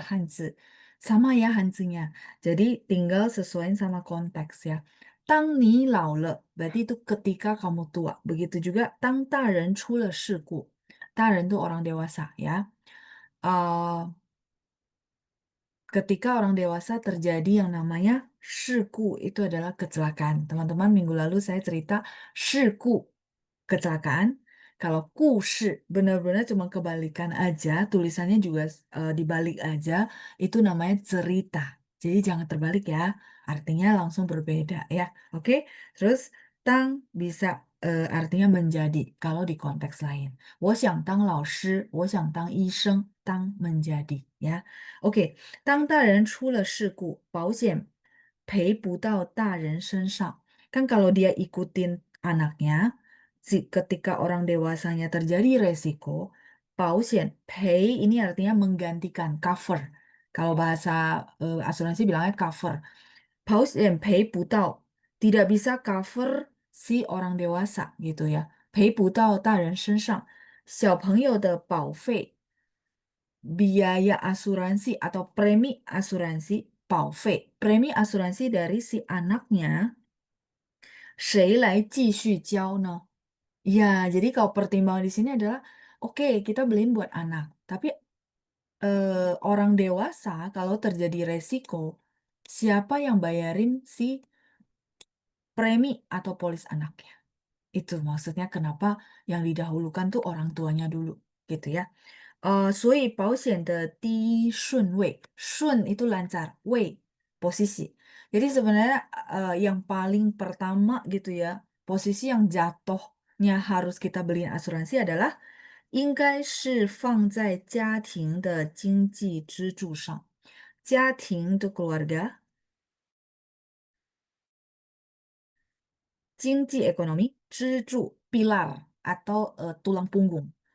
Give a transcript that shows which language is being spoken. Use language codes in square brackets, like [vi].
[zh] 所以大家可以看一下是同一个汉字， [id] sama ya [zh] 汉字nya. [id] Jadi tinggal sesuaiin sama konteks ya. Tang ni lao le, berarti itu ketika kamu tua. Begitu juga tang [zh] 大人出了事故， [id] 大人 tuh orang dewasa ya. Eh, ketika orang dewasa terjadi yang namanya shiku, itu adalah kecelakaan. Teman-teman, minggu lalu saya cerita shiku, kecelakaan. Kalau kushi benar-benar cuma kebalikan aja, tulisannya juga dibalik aja, itu namanya cerita. Jadi jangan terbalik ya, artinya langsung berbeda ya. Oke, terus tang bisa artinya menjadi kalau di konteks lain. [zh] 我想当老师，我想当医生，当 [id] menjadi ya. [zh] Oke, 当大人出了事故，保险赔不到大人身上. [id] Kan kalau dia ikutin anaknya, ketika orang dewasanya terjadi resiko, 保险赔 ini artinya menggantikan, cover. Kalau bahasa asuransi bilangnya cover. [zh] 保险赔不到 [id] tidak bisa cover si orang dewasa gitu ya. [zh] 赔不到大人身上。 [id] 小朋友的保费 biaya asuransi atau premi asuransi, 保费, premi asuransi dari si anaknya, [zh] 谁来继续交呢? [id] Ya, jadi kalau pertimbangan di sini adalah, oke, kita beliin buat anak, tapi orang dewasa kalau terjadi resiko, siapa yang bayarin si premi atau polis anaknya? Itu maksudnya kenapa yang didahulukan tuh orang tuanya dulu, gitu ya. [zh] 所以保险的第一顺位，顺 itu lancar, 位 posisi. [id] Jadi sebenarnya yang paling pertama gitu ya, posisi yang jatuhnya harus kita beliin asuransi adalah [zh] 应该是放在家庭的经济支柱上。 [id] 家庭 itu keluarga, 经济 ekonomi, 支柱 pilar atau tulang punggung.